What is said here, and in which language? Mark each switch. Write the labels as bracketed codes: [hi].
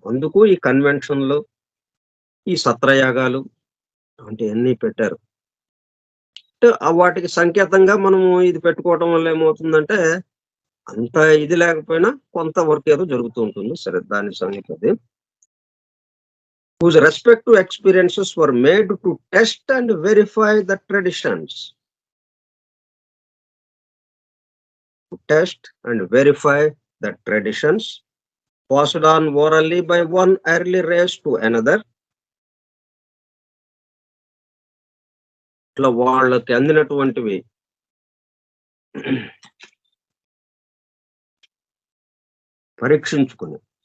[te] అందుకు ఈ కన్వెన్షన్‌లు, ఈ సత్రయాగాలు అలాంటియన్నీ పెట్టారు. అంటే వాటికి సంకేతంగా మనము ఇది పెట్టుకోవటం వల్ల ఏమవుతుందంటే, అంత ఇది లేకపోయినా కొంత వర్క్ ఏదో జరుగుతూ ఉంటుంది. సరే దాని సంగతది. [en] Whose respective experiences were made to test and verify the traditions. To test and verify the traditions passed on orally by one early race to another. [te] ఇట్లా వాళ్ళకి అందినటువంటివి పరీక్షించుకుని,